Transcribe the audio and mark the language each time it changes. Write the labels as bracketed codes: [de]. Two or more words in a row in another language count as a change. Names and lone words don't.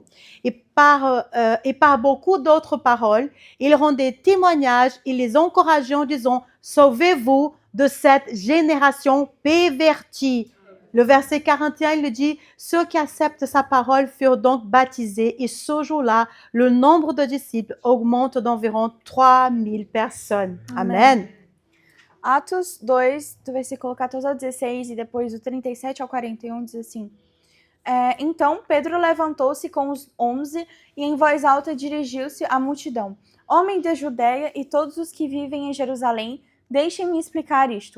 [fr] Et par beaucoup d'autres paroles, il rendait témoignage et les encourageait en disant, sauvez-vous de cette génération pervertie. Le verset 41, il dit, ceux qui acceptent sa parole furent donc baptisés et ce jour-là, le nombre de disciples augmente d'environ 3000 personnes. Amen. [pt] Atos 2, do versículo 14 ao 16 e depois do 37 ao 41 diz assim: Então Pedro levantou-se com os 11 e em voz alta dirigiu-se à multidão. Homem da Judéia e todos os que vivem em Jerusalém, deixem-me explicar isto.